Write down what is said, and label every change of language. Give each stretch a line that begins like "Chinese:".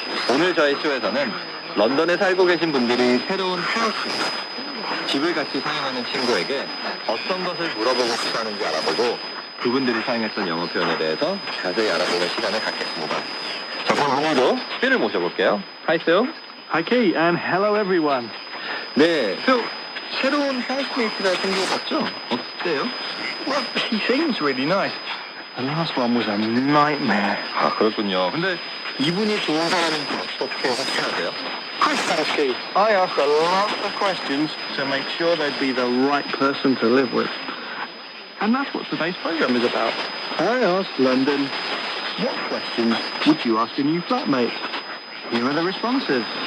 Korean: 오늘 저희 쇼에서는 런던에 살고 계신 분들이 새로운 하우스, 집을 같이 사용하는 친구에게 어떤 것을 물어보고 싶어하는지 알아보고 그분들이 사용했던 영어 표현에 대해서 자세히 알아보는 시간을 갖겠습니다. 자, 그럼 오늘도 필을 모셔볼게요.
English: Hi, Phil. Hi, Kate, and hello, everyone.
Korean: 네, Phil, 새로운 하우스메이트가 생겨봤죠? 어때요?
English: Well, he seems really nice. The last one was a nightmare.
Korean: 아, 그렇군요. 근데 이분이 좋은 사람인지 어떻게 확신하세요?
English: Kate, I asked a lot of questions to make sure they'd be the right person to live with. And that's what today's program is about. I asked London, what questions would you ask a new flatmate? Here are the responses.